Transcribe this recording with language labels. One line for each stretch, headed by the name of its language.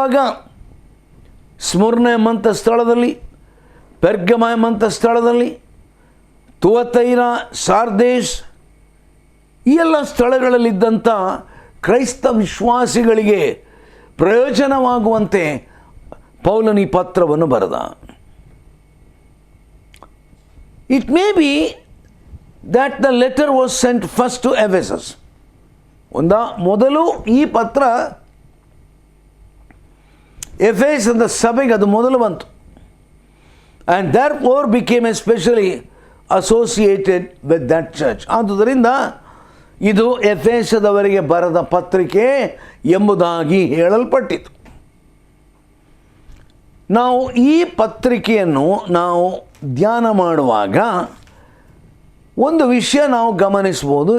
Kannada: ಆಗ ಸ್ಮುರ್ನ ಎಂಬಂಥ ಸ್ಥಳದಲ್ಲಿ, ಪೆರ್ಗಮ ಎಂಬಂಥ ಸ್ಥಳದಲ್ಲಿ, ತುವತೈರ, ಸಾರ್ದೇಶ್, ಈ ಎಲ್ಲ ಸ್ಥಳಗಳಲ್ಲಿದ್ದಂಥ ಕ್ರೈಸ್ತ ವಿಶ್ವಾಸಿಗಳಿಗೆ ಪ್ರಯೋಜನವಾಗುವಂತೆ ಪೌಲನು ಈ ಪತ್ರವನ್ನು ಬರೆದ.
English: It may be that the letter was sent first to Ephesus.
Kannada: ಮೊದಲು ಈ ಪತ್ರ ಎಫೆಸದ ಸಭೆಗೆ ಅದು ಮೊದಲು ಬಂತು.
English: and therefore became especially associated with that church.
Kannada: ಆದುದರಿಂದ ಇದು ಎಫೆಸದವರಿಗೆ ಬರೆದ ಪತ್ರಿಕೆ ಎಂಬುದಾಗಿ ಹೇಳಲ್ಪಟ್ಟಿತು. ನಾವು ಈ ಪತ್ರಿಕೆಯನ್ನು ನಾವು ಧ್ಯಾನ ಮಾಡುವಾಗ ಒಂದು ವಿಷಯ ನಾವು ಗಮನಿಸ್ಬೋದು.